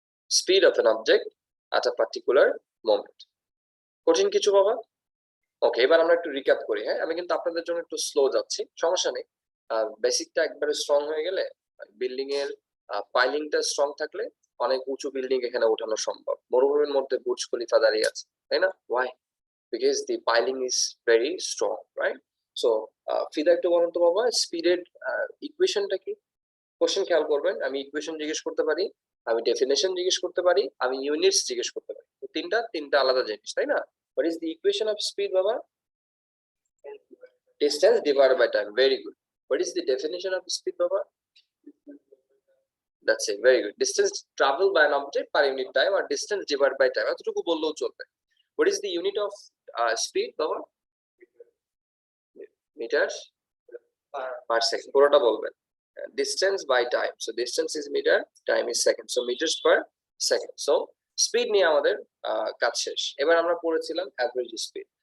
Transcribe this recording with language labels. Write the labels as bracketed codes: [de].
[en] Speed of an object at a particular moment. [bn] কঠিন কিছু বাবা? ওকে, এবার আমরা একটু রিক্যাপ করি। হ্যাঁ, আমি কিন্তু আপনাদের জন্য একটু স্লো যাচ্ছি, সমস্যা নেই। বেসিকটা একবারে স্ট্রং হয়ে গেলে, বিল্ডিং এর পাইলিংটা স্ট্রং থাকলে অনেক উঁচু বিল্ডিং এখানে ওঠানো সম্ভব। মরুভূমির মধ্যে বুর্জ খলিফা দাঁড়িয়ে আছে, তাই না? [en] Why? Because the piling is very strong, [bn] right? So ফিদা একটু বলুন তো বাবা, স্পিডের ইকুয়েশনটা কি? কোশ্চেন খেয়াল করবেন, আমি ইকুয়েশন জিজ্ঞেস করতে পারি, আমি ডেফিনেশন জিজ্ঞেস করতে পারি, আমি ইউনিটস জিজ্ঞেস করতে পারি। তিনটা আলাদা জিনিস, তাই না? [en] What is the equation of speed, Baba? Distance divided by time. Very good. What is the definition of speed, Baba? That's it. Very good. Distance traveled by an object per unit time, or distance divided by time. [bn] এতটুকু বললেও চলবে। [en] What is the unit of speed, Baba? Meters per second. [bn] পুরোটা বলবেন। [en] Distance by time. So distance is meter, time is second. So meters per second. [bn] So speed নিয়ে আমাদের কাজ শেষ। এবার আমরা পড়েছিলাম average speed.